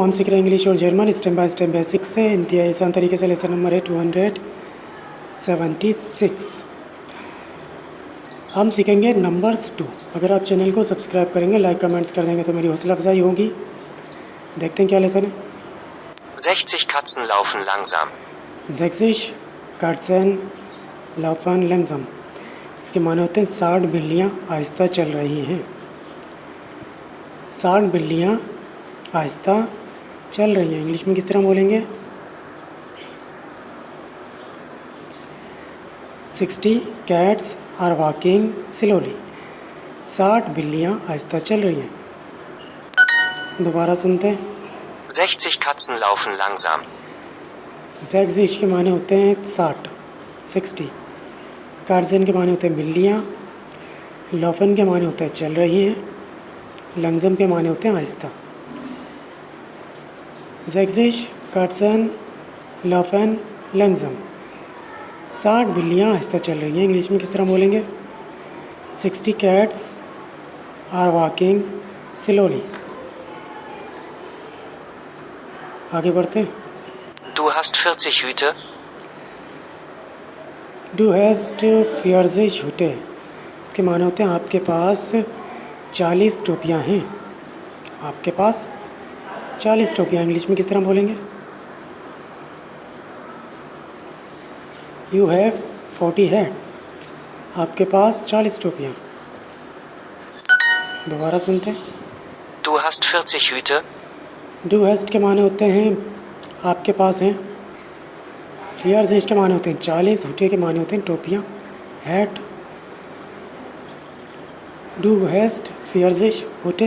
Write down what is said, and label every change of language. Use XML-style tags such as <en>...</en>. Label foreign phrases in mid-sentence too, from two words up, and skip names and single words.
<hi>हम सीख रहे हैं इंग्लिश और जर्मन</hi> <en>step by step</en> <hi>बेसिक से इंतहाई आसान तरीके से।</hi> <en>lesson number</en> <hi>है 276। हम सीखेंगे नंबर्स 2। अगर आप चैनल को सब्सक्राइब करेंगे,</hi> <en>like comments</en> <hi>कर देंगे तो मेरी हौसला अफजाई होगी। देखते हैं क्या लेसन है।</hi> <de>60 Katzen laufen langsam. 60 Katzen laufen langsam।</de> <hi>इसके माने होते हैं 60 बिल्लियाँ आहिस्ता चल रही हैं। 60 बिल्लियाँ आहिस्ता चल रही हैं। इंग्लिश में किस तरह बोलेंगे?</hi> <en>60 cats are walking slowly।</en> <hi>60 बिल्लियाँ आहिस्ता चल रही हैं। दोबारा सुनते हैं।</hi> <de>60 Katzen laufen langsam.</de> <hi>60 के माने होते हैं 60। कार्जन के माने होते हैं बिल्लियाँ। लॉफन के माने होते हैं चल रही हैं। लंगजम के माने होते हैं आहिस्ता।</hi> <de>60 Katzen laufen langsam.</de> <hi>60 बिल्लियाँ आहिस्ता चल रही हैं। इंग्लिश में किस तरह बोलेंगे?</hi> <en>60 cats are walking slowly।</en> <hi>आगे बढ़ते हैं।</hi> <de>Du hast 40 Hüte. Du hast 40 Hüte।</de> <hi>इसके माने होते हैं आपके पास 40 टोपियाँ हैं। आपके पास 40 टोपियाँ। इंग्लिश में किस तरह बोलेंगे?</hi> <en>You have 40 hats।</en> <hi>आपके पास 40 टोपियाँ। दोबारा सुनते हैं।</hi> <de>Du hast 40 Hüte. Du hast</de> <hi>के माने होते हैं आपके पास हैं। फियर्स के माने होते हैं 40। हुटे के माने होते हैं टोपियाँ।</hi> <de>हैट। Du hast vier Hüte.</de>